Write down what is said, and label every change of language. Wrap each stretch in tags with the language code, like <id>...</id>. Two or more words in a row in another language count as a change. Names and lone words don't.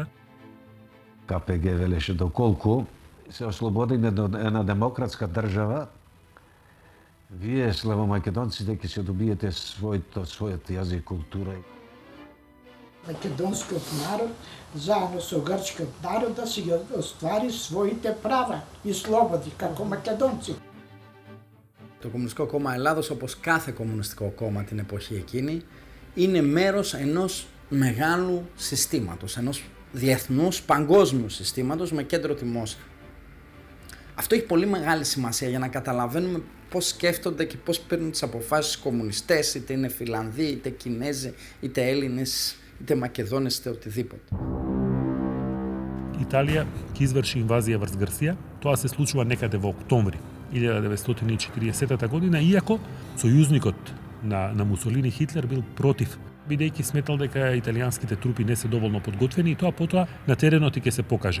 <mk>КПГ велеше доколку се ослободиме од една демократска држава, вие славомакедонците ќе се добиете својот јазик, култура. Македонскиот народ заедно со грчкиот народ да си ги оствари своите права и слободи како македонци.</mk> <el>Το Κομμουνιστικό Κόμμα Ελλάδος, όπως κάθε κομμουνιστικό κόμμα την εποχή εκείνη, είναι μέρος ενός μεγάλου συστήματος, ενός διεθνούς παγκόσμιου συστήματος με κέντρο τη Μόσχα. Αυτό έχει πολύ μεγάλη σημασία για να καταλαβαίνουμε πώς σκέφτονται και πώς παίρνουν τις αποφάσεις οι κομμουνιστές, είτε είναι Φιλανδοί, είτε Κινέζοι, είτε Έλληνες, είτε Μακεδόνες, είτε οτιδήποτε.</el> <mk>Италија ќе изврши инвазија врз Грција. Тоа се случува некаде во октомври 1940 година, иако сојузникот на Мусолини, Хитлер, бил против, бидејќи сметал дека италијанските трупи не се доволно подготвени и тоа потоа на теренот и ќе се покаже.</mk>